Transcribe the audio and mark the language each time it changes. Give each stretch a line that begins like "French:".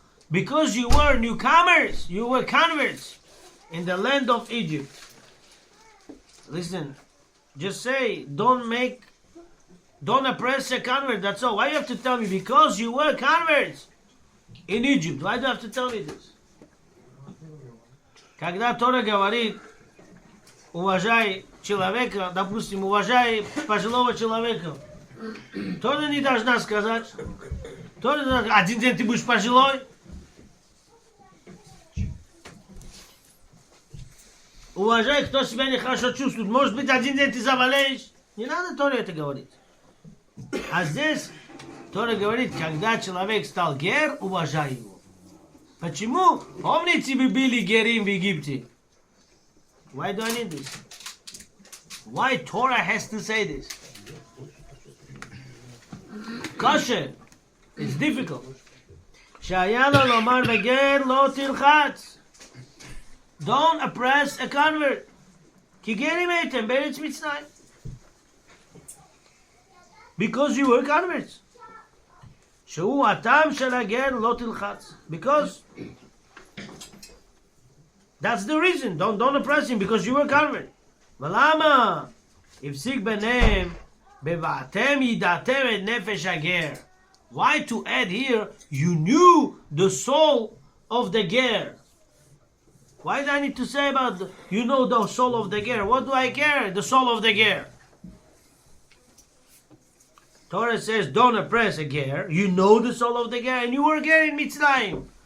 English: Because you were newcomers, you were converts in the land of Egypt. Listen, just say, don't oppress a convert, that's all. Why you have to tell me? Because you were converts in Egypt. Why do you have to tell me this?
Russian: Когда Тора говорит, уважай человека, допустим, уважай пожилого человека, Тора не должна сказать, Тора не должна, один день ты будешь пожилой. Уважай, кто себя нехорошо чувствует. Может быть, один день ты заболеешь. Не надо Торе это говорить. А здесь Тора говорит, когда человек стал гер, уважай его. Почему? Помните, вы были герим в Египте?
English: Why do I need this? Why Torah has to say this? Kosher. It's difficult.
Hebrew: שהיה לו לומר בגר לא תלחץ.
English: Don't oppress a convert.
Hebrew: כי גרים הייתם בארץ מצרים.
English: Because you were converts.
Hebrew: שהוא הטעם של הגר לא תלחץ.
English: Because that's the reason. Don't oppress him because you were convert.
Hebrew: ולמה? הפסיק ביניהם בבעתם ידעתם את נפש הגר.
English: Why to add here, you knew the soul of the ger? Why do I need to say about, you know the soul of the ger? What do I care? The soul of the ger. Torah says, don't oppress a ger. You know the soul of the ger, and you were ger in Mitzrayim.